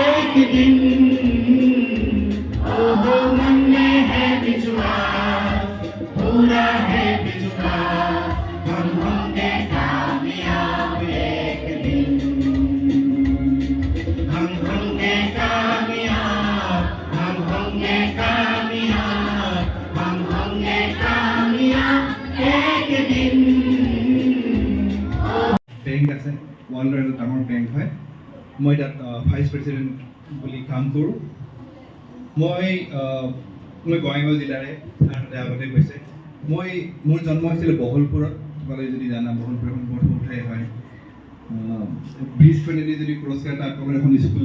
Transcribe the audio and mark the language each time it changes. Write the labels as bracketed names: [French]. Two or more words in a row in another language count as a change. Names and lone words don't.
[Hindi] एक दिन ओहो मन में है विश्वास पूरा है विश्वास हम होंगे कामयाब एक दिन हम होंगे कामयाब हम होंगे कामयाब हम होंगे कामयाब एक दिन [Assamese] বেংক আছে ৱৰ্ল্ডৰ এটা ডাঙৰ বেংক হয় মই তাত [English] vice president [Assamese] বুলি কাম কৰোঁ মই বঙাইগাঁও জিলাৰে তাতে আগতে কৈছে মোৰ জন্ম হৈছিলে বহলপুৰত তোমালোকে যদি জানা বহলপুৰ এখন বৰ সৰু ঠাই হয় [English] bridge friendly [Assamese] যদি ক্ৰছ কৰে তাত তলত এখন স্কুল